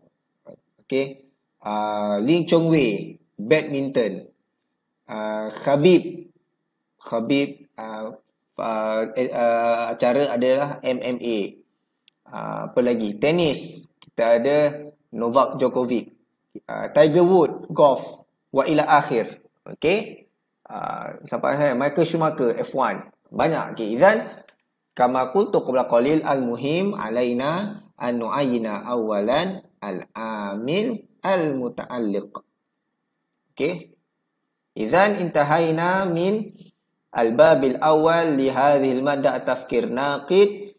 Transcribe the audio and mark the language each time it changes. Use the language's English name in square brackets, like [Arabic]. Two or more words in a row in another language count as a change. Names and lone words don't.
[Malay] Okey, Lee Chong Wei, badminton. Khabib, acara adalah MMA. Apa lagi? Tenis, kita ada Novak Djokovic. Tiger Woods, golf. [Arabic] وإلى آخر. Okey. [Malay] Sampai Michael Schumacher, F1. Banyak. Okey. [Arabic] إذن، كما قلت قبل قليل، المهم علينا أن نعين أولا العامل المتعلق. Okey. إذن انتهينا من الباب الأول لهذه المادة تفكير ناقد.